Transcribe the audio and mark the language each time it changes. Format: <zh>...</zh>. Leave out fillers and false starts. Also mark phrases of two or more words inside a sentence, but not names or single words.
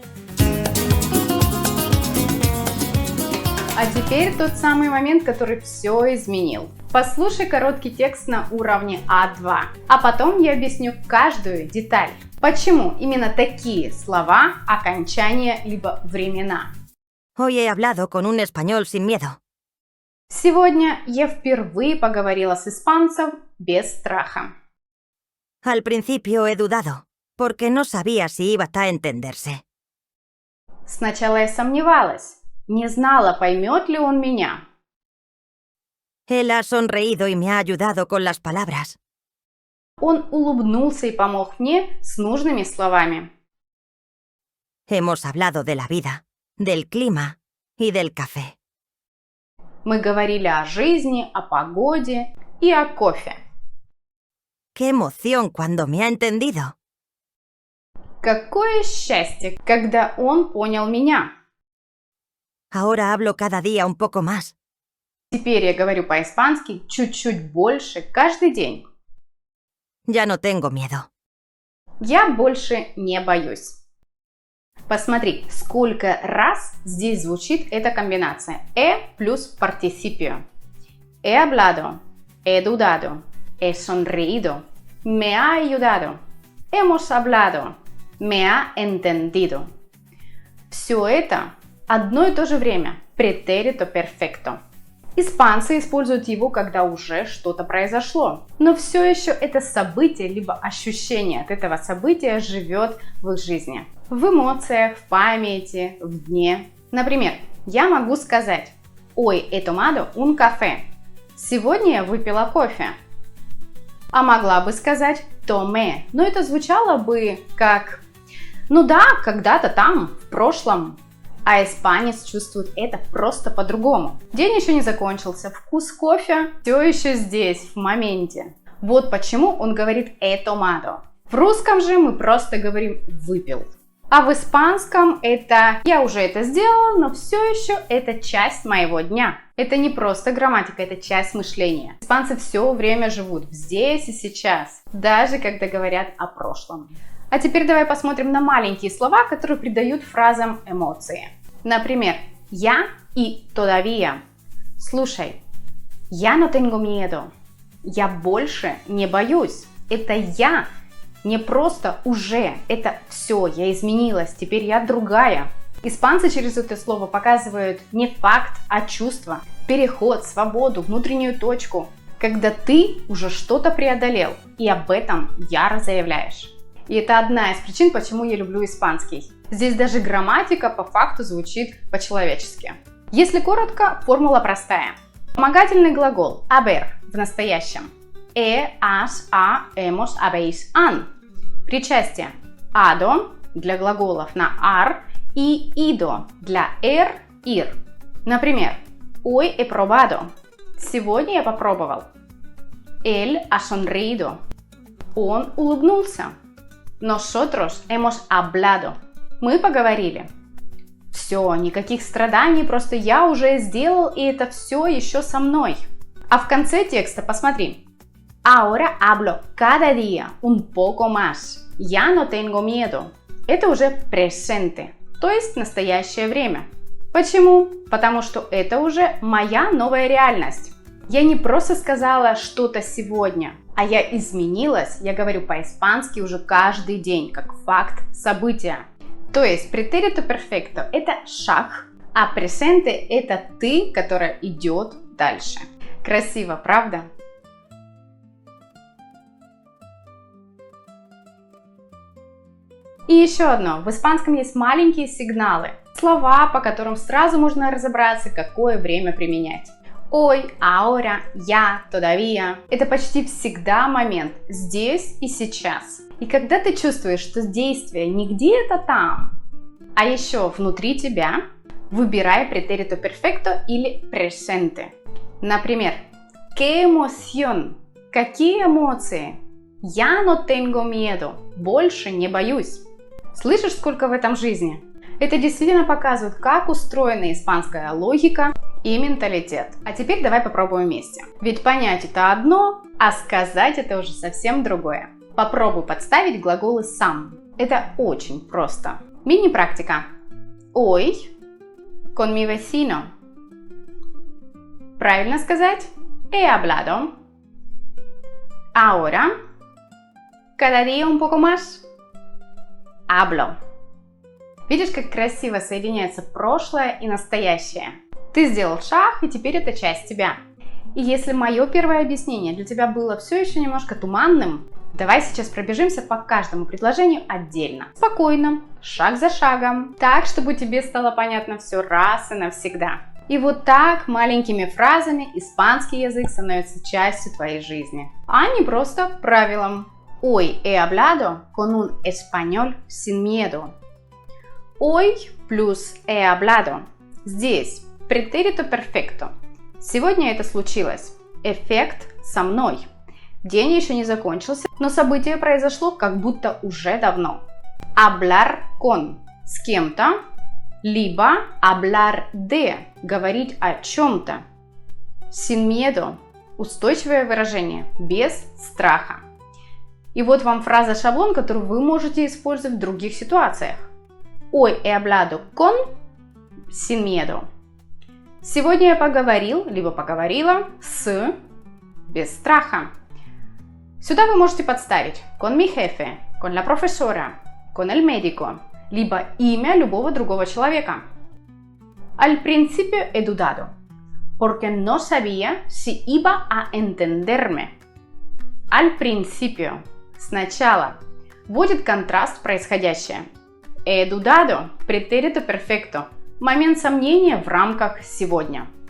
<ru>А теперь тот самый момент, который все изменил. Послушай короткий текст на уровне А2, а потом я объясню каждую деталь. Почему именно такие слова, окончания либо времена.</ru> <es>Hoy he hablado con un español sin miedo.</es> <ru>Сегодня я впервые поговорила с испанцем без страха.</ru> <es>Al principio he dudado, porque no sabía si iba a entenderse.</es> <ru>Сначала я сомневалась. Не знала, поймет ли он меня.</ru> <es>Él ha sonreído y me ha ayudado con las palabras.</es> <ru>Он улыбнулся и помог мне с нужными словами.</ru> <es>Hemos hablado de la vida, del clima y del café.</es> <ru>Мы говорили о жизни, о погоде и о кофе.</ru> <es>¡Qué emoción cuando me ha entendido!</es> <ru>Какое счастье, когда он понял меня.</ru> <es>Ahora hablo cada día un poco más.</es> <ru>Теперь я говорю по-испански чуть-чуть больше каждый день.</ru> <es>Ya no tengo miedo.</es> <ru>Я больше не боюсь. Посмотри, сколько раз здесь звучит эта комбинация. плюс participio.</ru> <es>He hablado, he dudado, he sonreído, me ha ayudado, hemos hablado, me ha entendido.</es> <ru>Все это одно и то же время.</ru> <es>Pretérito perfecto.</es> <ru>Испанцы используют его, когда уже что-то произошло. Но все еще это событие, либо ощущение от этого события живет в их жизни. В эмоциях, в памяти, в дне. Например, я могу сказать</ru> <es>Hoy he tomado un café.</es> <ru>Сегодня я выпила кофе. А могла бы сказать tomé. Но это звучало бы как ну да, когда-то там, в прошлом. А испанец чувствует это просто по-другому. День еще не закончился, вкус кофе все еще здесь, в моменте. Вот почему он говорит</ru> <es>he tomado.</es> <ru>В русском же мы просто говорим выпил. А в испанском это я уже это сделал, но все еще это часть моего дня. Это не просто грамматика, это часть мышления. Испанцы все время живут здесь и сейчас, даже когда говорят о прошлом. А теперь давай посмотрим на маленькие слова, которые придают фразам эмоции. Например, я и todavía. Слушай,</ru> <es>ya no tengo miedo.</es> <ru>Я больше не боюсь. Это я, не просто уже. Это все, я изменилась, теперь я другая. Испанцы через это слово показывают не факт, а чувство, переход, свободу, внутреннюю точку, когда ты уже что-то преодолел и об этом яро заявляешь. И это одна из причин, почему я люблю испанский. Здесь даже грамматика по факту звучит по-человечески. Если коротко, формула простая. Вспомогательный глагол haber в настоящем.</ru> <es>Has, ha, hemos, habéis, han.</es> <ru>Причастие ado для глаголов на ar и ido для ir. Например,</ru> <es>hoy he probado.</es> <ru>Сегодня я попробовал.</ru> <es>Él ha sonreído.</es> <ru>Он улыбнулся.</ru> <es>Nosotros hemos hablado.</es> <ru>Мы поговорили. Все, никаких страданий, просто я уже сделал, и это все еще со мной. А в конце текста посмотри.</ru> <es>Ahora hablo cada día un poco más. Ya no tengo miedo.</es> <ru>Это уже presente, то есть настоящее время. Почему? Потому что это уже моя новая реальность. Я не просто сказала что-то сегодня, а я изменилась, я говорю по-испански уже каждый день, как факт события. То есть</ru> <es>pretérito perfecto</es> <ru>– это шаг, а presente – это ты, которая идет дальше. Красиво, правда? И еще одно. В испанском есть маленькие сигналы. Слова, по которым сразу можно разобраться, какое время применять. Hoy, ahora, ya, todavía. Это почти всегда момент здесь и сейчас. И когда ты чувствуешь, что действие не где-то там, а еще внутри тебя, выбирай</ru> <es>pretérito perfecto</es> <ru>или presente.</ru> <es>Например, ¿qué emoción?</es> <ru>Какие эмоции?</ru> <es>Ya no tengo miedo.</es> <ru>Больше не боюсь. Слышишь, сколько в этом жизни? Это действительно показывает, как устроена испанская логика и менталитет. А теперь давай попробуем вместе. Ведь понять это одно, а сказать это уже совсем другое. Попробуй подставить глаголы сам. Это очень просто. Мини-практика.</ru> <es>Hoy con mi vecino.</es> <ru>Правильно сказать?</ru> <es>He hablado. Ahora, cada día un poco más. Hablo.</es> <ru>Видишь, как красиво соединяется прошлое и настоящее? Ты сделал шаг, и теперь это часть тебя. И если мое первое объяснение для тебя было все еще немножко туманным, давай сейчас пробежимся по каждому предложению отдельно. Спокойно, шаг за шагом, так, чтобы тебе стало понятно все раз и навсегда. И вот так маленькими фразами испанский язык становится частью твоей жизни, а не просто правилом.</ru> <es>Hoy he hablado con un español sin miedo. Hoy плюс he hablado. Здесь pretérito perfecto.</es> <ru>Сегодня это случилось. Эффект со мной. День еще не закончился, но событие произошло как будто уже давно.</ru> <es>Hablar con.</es> <ru>С кем-то. Либо</ru> <es>hablar de.</es> <ru>Говорить о чем-то.</ru> <es>Sin miedo.</es> <ru>Устойчивое выражение. Без страха. И вот вам фраза-шаблон, которую вы можете использовать в других ситуациях.</ru> <es>Hoy he hablado con sin miedo.</es> <ru>Сегодня я поговорил, либо поговорила с без страха. Сюда вы можете подставить</ru> <es>con mi jefe, con la profesora, con el médico,</es> <ru>либо имя любого другого человека.</ru> <es>Al principio he dudado, porque no sabía si iba a entenderme. Al principio.</es> <ru>Сначала. Вводит контраст в происходящее.</ru> <es>He dudado. Pretérito perfecto.</es> <ru>Момент сомнения в рамках сегодня.</ru>